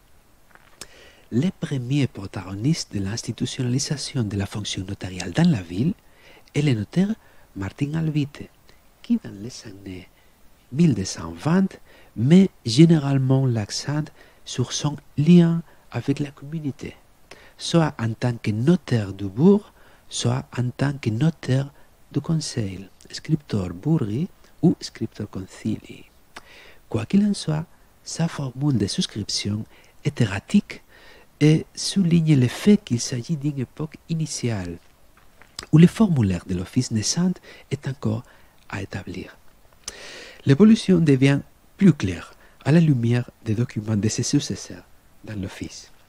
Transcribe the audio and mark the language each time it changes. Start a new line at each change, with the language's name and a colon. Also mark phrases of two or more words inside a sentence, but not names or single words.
French: Les premiers protagonistes de l'institutionnalisation de la fonction notariale dans la ville est le notaire Martin Alvite, qui dans les années 1220 met généralement l'accent sur son lien avec la communauté, soit en tant que notaire du bourg, soit en tant que notaire du conseil,
Latin: scriptor burgi ou scriptor concilii.
French: Quoi qu'il en soit, sa formule de souscription est erratique et souligne le fait qu'il s'agit d'une époque initiale où le formulaire de l'office naissant est encore à établir. L'évolution devient plus claire à la lumière des documents de ses successeurs dans l'office.